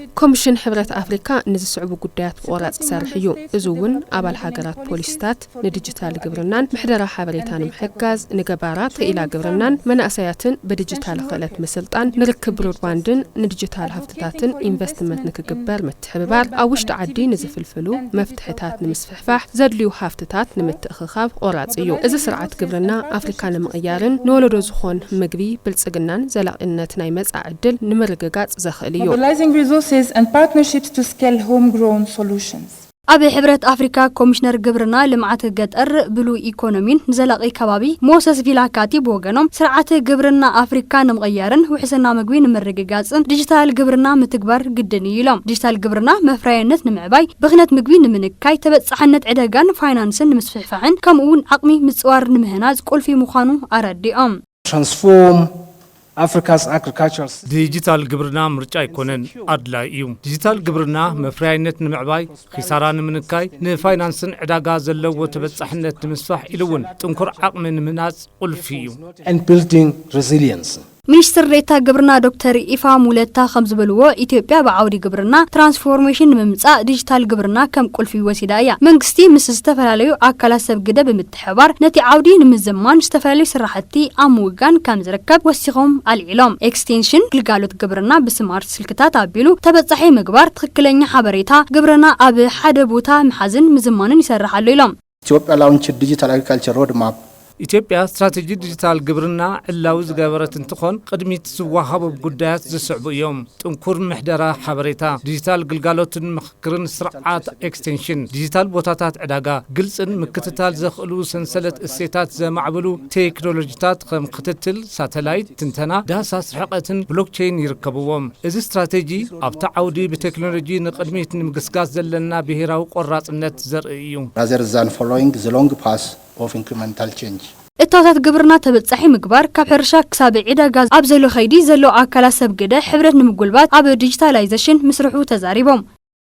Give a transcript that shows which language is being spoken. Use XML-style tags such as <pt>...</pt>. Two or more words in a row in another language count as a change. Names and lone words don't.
<ti>ኮሚሽን ሕብረት አፍሪካ ንዝስዕቡ ጉዳያት ብቆራጽ ሰርሕ እዩ። እዙውን ኣባል ሃገራት ፖሊስታት ንዲጂታል ግብርናን ምሕደራ ሓበሬታን ምሕጋዝ ንገባራት ኢላ ግብርናን መናእሰያትን በዲጂታል ክእለት ምስልጣን ንርክብ ብሮድባንድን ንዲጂታል ሃፍትታትን ኢንቨስትመንት ንክግበር ምትሕብባር ኣብ ውሽጢ ዓዲ ንዝፍልፍሉ መፍትሕታት ንምስፍሕፋሕ ዘድልዩ ሃፍትታት ንምትእኽኻብ ቆራጽ እዩ። እዚ ስርዓት ግብርና አፍሪካ ንምቕያርን ንወለዶ ዝኾን ምግቢ ብልጽግናን ዘላቕነት ናይ መጻኢ ዕድል ንምርግጋጽ ዘኽእል እዩ።</ti> <en>mobilizing resources and partnerships to scale homegrown solutions.</en> <ti>ኣብ ሕብረት አፍሪካ ኮሚሽነር ግብርና ልምዓት ገጠር ብሉ ኢኮኖሚን ዘላቂ ከባቢ ሞሰስ ቪላካቲ በወገኖም ስርዓት ግብርና አፍሪካ ንምቕያርን ውሕስና ምግቢ ንምርግጋጽን ዲጂታል ግብርና ምትግባር ግድን ኢሎም። ዲጂታል ግብርና መፍራይነት ንምዕባይ ብኽነት ምግቢ ንምንካይ ተበጻሕነት ዕደጋን ፋይናንስን ንምስፍሕፋሕን ከምኡውን ዓቕሚ ምጽዋር ንምህናጽ ቁልፊ ምዃኑ አረዲኦም።</ti> <en>transform Africa's agricultural</en> <ti>ዲጂታል ግብርና ምርጫ ይኮነን አድላይ እዩ። ዲጂታል ግብርና መፍራይነት ንምዕባይ ኺሳራ ንምንካይ ንፋይናንስን ዕዳጋ ዘለዎ ተበጻሕነት ንምስፋሕ ኢሉውን ጥንኩር ዓቕሚ ንምህናጽ ቁልፊ እዩ።</ti> <en>and building resilience.</en> <ti>ሚኒስትር ዴኤታ ግብርና ዶክተር ኢፋ ሙለታ ከም ዝበልዎ ኢትዮጵያ ብዓውዲ ግብርና ትራንስፎርሜሽን ንምምጻእ ዲጂታል ግብርና ከም ቁልፊ ወሲዳ እያ። መንግስቲ ምስ ዝተፈላለዩ ኣካላት ሰብ ግደ ብምትሕባር ነቲ ዓውዲ ንምዝማን ዝተፈላለዩ ስራሕቲ ኣብ ምውጋን ከም ዝርከብ ወሲኾም አልዒሎም። ኤክስቴንሽን ግልጋሎት ግብርና ብስማርት ስልክታት ኣቢሉ ተበጻሒ ምግባር ትክክለኛ ሓበሬታ ግብርና ኣብ ሓደ ቦታ ምሓዝን ምዝማንን ይሰርሓሉ ኢሎም።</ti> <en>Ethiopia launched digital agriculture roadmap.</en> <ti>ኢትዮጵያ ስትራቴጂ ዲጂታል ግብርና ዕላው ዝገበረት እንትኾን ቅድሚት ዝዋሃቡ ጉዳያት ዝስዕቡ እዮም። ጥንኩር ምሕደራ ሓበሬታ፣ ዲጂታል ግልጋሎትን ምክክርን ስርዓት ኤክስቴንሽን፣ ዲጂታል ቦታታት ዕዳጋ፣ ግልጽን ምክትታል ዘኽእሉ ሰንሰለት እሴታት ዘማዕብሉ ቴክኖሎጂታት ከም ክትትል ሳተላይት፣ ትንተና፣ ዳሳስ ርሕቀትን ብሎክቼን ይርከብዎም። እዚ ስትራቴጂ ኣብታ ዓውዲ ብቴክኖሎጂ ንቅድሚት ንምግስጋስ ዘለና ብሄራዊ ቆራጽነት ዘርኢ እዩ።</ti> <en>rather than following the long path of incremental change.</en> <ti>እታታት ግብርና ተበጻሒ ምግባር ካብ ሕርሻ ክሳብ ዕዳጋ ኣብ ዘሎ ኸይዲ ዘሎ ኣካላት ሰብ ግደ ሕብረት ንምጉልባት ኣብ ዲጂታላይዜሽን ምስርሑ ተዛሪቦም።</ti>